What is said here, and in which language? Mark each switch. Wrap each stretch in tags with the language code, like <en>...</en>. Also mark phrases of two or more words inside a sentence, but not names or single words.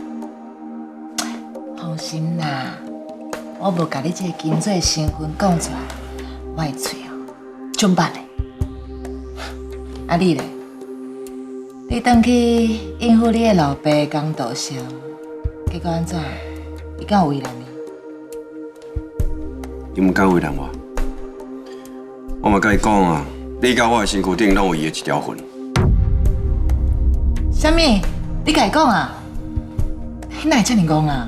<nan>放心啦，我无甲你这个金嘴身份讲出来，我的嘴哦，足捌的。啊你咧？你回去应付你的老爸江道生，结果安怎？伊敢有为难你？伊毋敢为难我，我嘛甲伊讲啊，你甲我的身躯顶拢有伊的一条魂。啥物？你甲伊讲啊？你哪会遮尔讲啊？</nan>